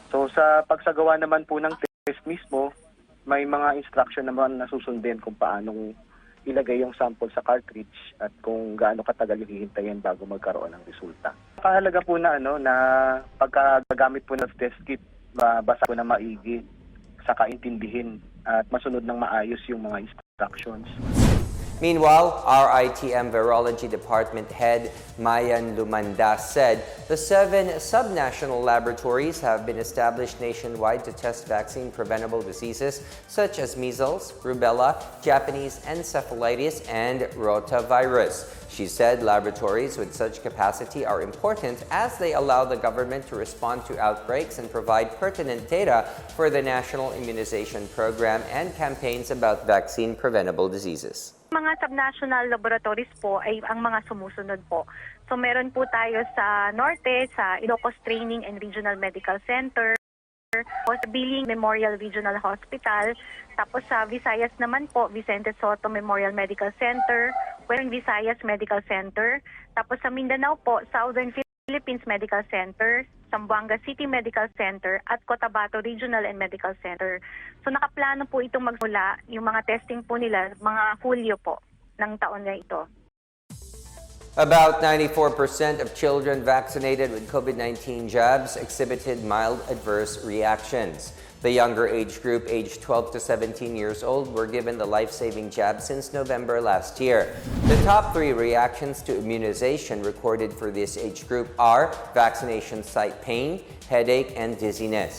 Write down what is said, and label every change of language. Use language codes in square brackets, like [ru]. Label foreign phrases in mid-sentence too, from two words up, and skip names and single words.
[tl] So sa pagsagawa naman po ng test mismo, may mga instruction naman na susundin kung paanong ilagay yung sample sa cartridge at kung gaano katagal yung hihintayin bago magkaroon ng resulta. Kahalaga po na na pagkagamit po ng [en] test kit, [tl] basa po na maigi, saka intindihin at masunod ng maayos yung mga instructions. [en] Meanwhile, our ITM Virology Department head Mayan Lumanda said the 7 subnational laboratories have been established nationwide to test vaccine-preventable diseases such as measles, rubella, Japanese encephalitis, and rotavirus. She said laboratories with such capacity are important as they allow the government to respond to outbreaks and provide pertinent data for the National Immunization Program and campaigns about vaccine-preventable diseases. [tl] Mga subnational laboratories po ay ang mga sumusunod po. So meron po tayo sa Norte, sa Ilocos Training and Regional Medical Center, sa Biling Memorial Regional Hospital, tapos sa Visayas naman po, Vicente Soto Memorial Medical Center, Western Visayas Medical Center, tapos sa Mindanao po, Southern Philippines Medical Center, Zamboanga City Medical Center at Cotabato Regional and Medical Center. So nakaplano po itong magmula, yung mga testing po nila, mga Hulyo po ng taon na ito. [en] About 94% of children vaccinated with COVID-19 jabs exhibited mild adverse reactions. The younger age group, aged 12 to 17 years old, were given the life-saving jab since November last year. The top 3 reactions to immunization recorded for this age group are vaccination site pain, headache, and dizziness.